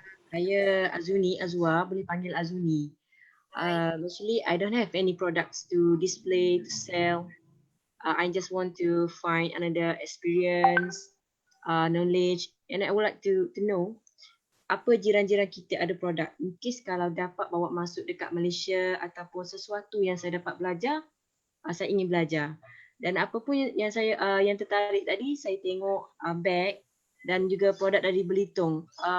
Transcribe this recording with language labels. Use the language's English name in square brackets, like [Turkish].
[Malay] Saya Azwa, boleh panggil Azuni. [English] Actually, I don't have any products to display, to sell. I just want to find another experience, knowledge, and I would like to know [Malay] apa jiran-jiran kita ada produk. Mungkin kalau dapat bawa masuk dekat Malaysia ataupun sesuatu yang saya dapat belajar, saya ingin belajar. Dan apa pun yang saya yang tertarik tadi, saya tengok bag dan juga produk dari Belitung.